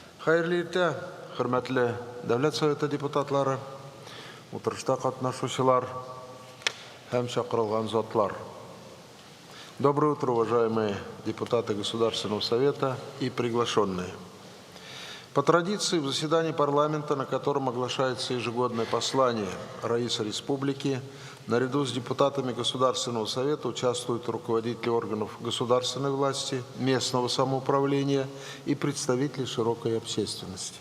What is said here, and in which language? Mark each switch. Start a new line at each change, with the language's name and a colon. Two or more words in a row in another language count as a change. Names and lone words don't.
Tatar: Хайырлы иртә, хөрмәтле Дәүләт Советы депутатлары, утырышта катнашучылар һәм чакырылган затлар.
Russian: Доброе утро, уважаемые депутаты Государственного Совета и приглашенные. По традиции, в заседании парламента, на котором оглашается ежегодное послание Раиса Республики, наряду с депутатами Государственного Совета участвуют руководители органов государственной власти, местного самоуправления и представители широкой общественности.